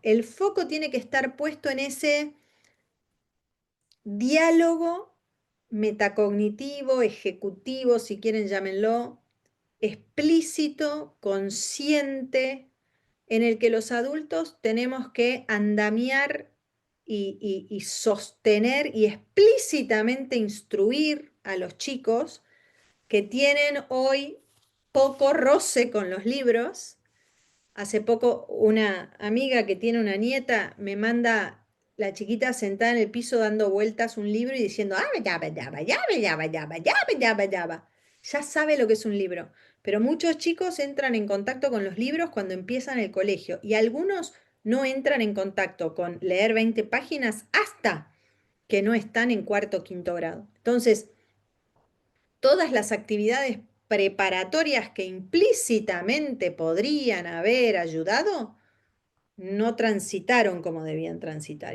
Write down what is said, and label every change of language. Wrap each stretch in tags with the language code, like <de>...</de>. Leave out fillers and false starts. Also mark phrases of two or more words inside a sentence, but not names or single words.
<es>El foco tiene que estar puesto en ese diálogo metacognitivo, ejecutivo, si quieren llámenlo, explícito, consciente, en el que los adultos tenemos que andamiar y sostener y explícitamente instruir a los chicos que tienen hoy poco roce con los libros. Hace poco una amiga que tiene una nieta me manda la chiquita sentada en el piso dando vueltas un libro y diciendo, ah, yaba, yaba, yaba, yaba, yaba, yaba, yaba, yaba. Ya sabe lo que es un libro, pero muchos chicos entran en contacto con los libros cuando empiezan el colegio y algunos no entran en contacto con leer 20 páginas hasta que no están en cuarto o quinto grado. Entonces, todas las actividades preparatorias que implícitamente podrían haber ayudado, no transitaron como debían transitar.</es>